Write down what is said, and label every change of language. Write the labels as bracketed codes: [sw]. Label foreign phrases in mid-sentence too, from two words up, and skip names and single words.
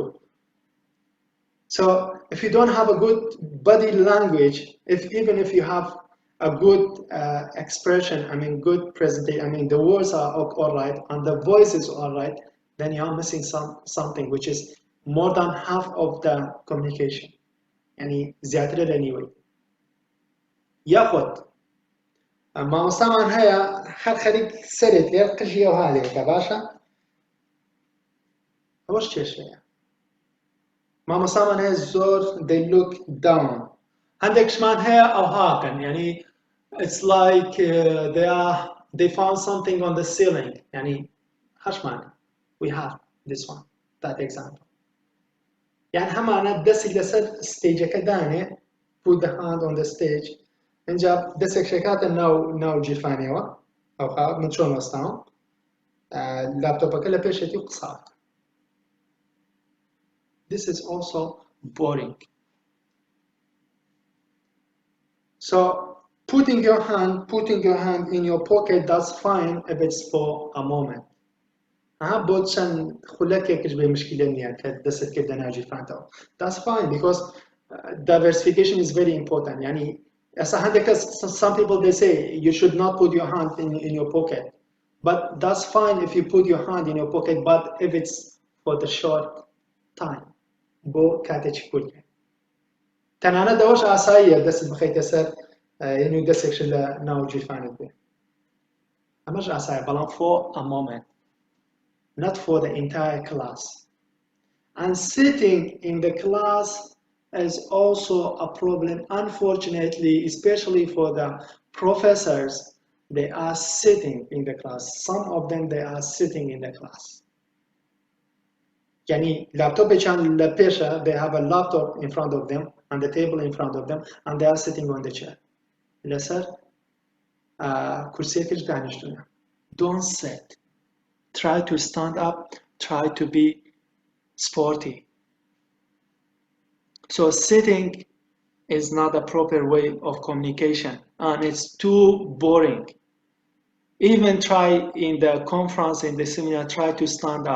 [en] So if you don't have a good body language, even if you have a good expression, good presentation, the words are all right and the voice is all right, then you are missing something which is more than half of the communication. [ckb] Yani زیاتر anyway. ياخد مامۆستامان هەیە هەر خەریک سەرێت لێر قژی ئەوها لێکە باشە؟ ئەوەش کێشەیە. مامۆستامان هەیە زۆر [en] they look down. [ckb] هەندێکشمان هەیە ئەوهاکەن، [en] yani it's like they found something on the ceiling. Yani هەشمان we have this one, that example. [ckb] يعني هەمانە دەستی لەسەر ستێجەکە دانێ [en] put the hand on the stage. [ckb] اینجا دەستێک شێکاتە ناو جیرفانیەوە ئەوها من چۆن وەستاوم لاپتۆپەکە لە پێشێتی و قساوە. [en] This is also boring. So putting your hand in your pocket, that's fine if it's for a moment. [ckb] بۆ چەند خولەکێکش بێ مشکلە نییە کە دەست کردە ناو جیرفانتەوە. [en] That's fine because diversification is very important. يعني some people they say you should not put your hand in your pocket, but that's fine if you put your hand in your pocket, but if it's for the short time. [ckb] بۆ کاتێکی کورتە. تەنانەت ئەوەش ئاساییە دەست بخەیتە سەر و دەستێکش لە ناو جیرفانت بێ. ئەمەش ئاساییە بەڵام [en] for a moment, not for the entire class. And sitting in the class is also a problem, unfortunately, especially for the professors. They are sitting in the class. Some of them, they are sitting in the class. [ckb] Yani laptop لە پێشە, [en] they have a laptop in front of them and the table in front of them and they are sitting on the chair. [ckb] لەسەر کورسێکش دانیشتونە. [en] Don't sit. Try to stand up. Try to be sporty. So sitting is not a proper way of communication and it's too boring. Even try in the conference, in the seminar, try to stand up.